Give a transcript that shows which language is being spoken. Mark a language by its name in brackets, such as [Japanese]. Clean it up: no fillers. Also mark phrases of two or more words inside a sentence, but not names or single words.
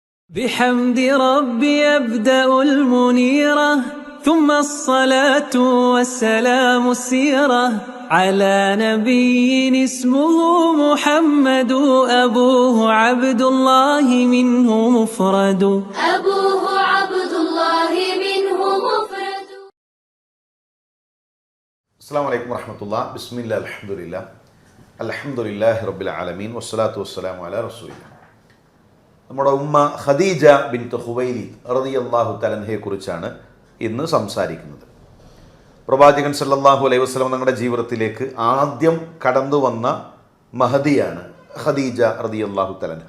[Arabic] بحمد ربي أبدأ المنيرة ثم الصلاة والسلام السيرة على نبي اسمه محمد أبوه عبد الله منه مفرد أبوه عبد الله منه مفرد. السلام عليكم ورحمة الله. بسم الله الحمد لله رب العالمين والصلاة والسلام على رسول الله. [Malayalam] നമ്മുടെ ഉമ്മ ഖദീജ ബിൻത് ഖുവൈലിദ് [Arabic] رضي الله تعالى عنها [Malayalam] കുറിച്ചാണ് ഇന്ന് സംസാരിക്കുന്നത്. പ്രവാചകൻ [Arabic] صلى الله عليه وسلم [Malayalam] തങ്ങളുടെ ജീവിതത്തിലേക്ക് ആദ്യം കടന്നു വന്ന മഹദിയാണ് ഖദീജ [Arabic] رضي الله تعالى عنها.